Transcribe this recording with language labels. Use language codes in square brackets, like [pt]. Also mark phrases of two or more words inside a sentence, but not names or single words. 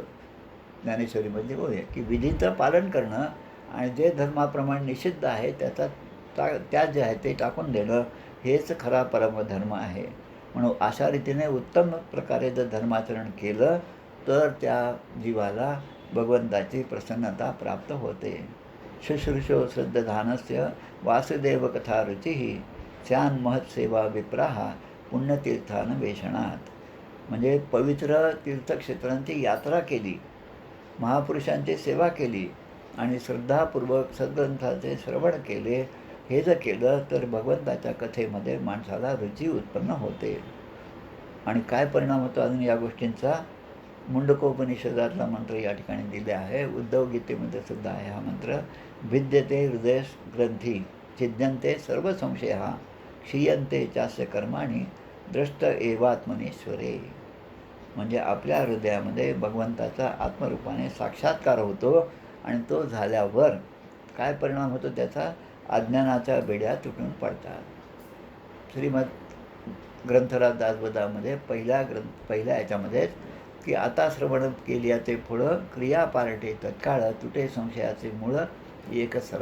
[mr] ज्ञानेश्वरीमध्ये बोलूया की विधीचं पालन करणं आणि जे धर्माप्रमाणे निषिद्ध आहे त्या जे आहे ते टाकून देणं हेच खरा परमधर्म आहे. म्हणून अशा रीतीने उत्तम प्रकारे जर धर्माचरण केलं तर त्या जीवाला भगवंताची प्रसन्नता प्राप्त होते. [sa] शुश्रूषो श्रद्धानस्य वासुदेव कथा रुचिः स्यान् महत्सेवा विप्राहा पुण्यतीर्थान्वेषणात. [mr] म्हणजे पवित्र तीर्थक्षेत्रांची यात्रा केली, महापुरुषांची सेवा केली आणि श्रद्धापूर्वक सद्ग्रंथाचे श्रवण केले, हे जर केलं तर भगवंताच्या कथेमध्ये माणसाला रुची उत्पन्न होते. आणि काय परिणाम होतो अजून या गोष्टींचा, मुंडकोपनिषदातला मंत्र या ठिकाणी दिले आहे. उद्धव गीतेमध्ये सुद्धा आहे हा मंत्र. [sa] भिद्यते हृदय ग्रंथी छिद्यन्ते सर्व संशया क्षीयन्ते चास्य कर्माणि द्रष्ट एवात्मनेश्वरे. [mr] म्हणजे आपल्या हृदयामध्ये भगवंताचा आत्मरूपाने साक्षात्कार होतो, आणि तो झाल्यावर काय परिणाम होतो त्याचा, अज्ञानाच्या बेड्या तुटून पडतात. श्रीमद ग्रंथराज दासबोधामध्ये पहिल्या याच्यामध्येच की आता श्रवण केल्याचे फळं क्रिया पारटे तत्काळ तुटे संशयाचे मूळ एक सरा.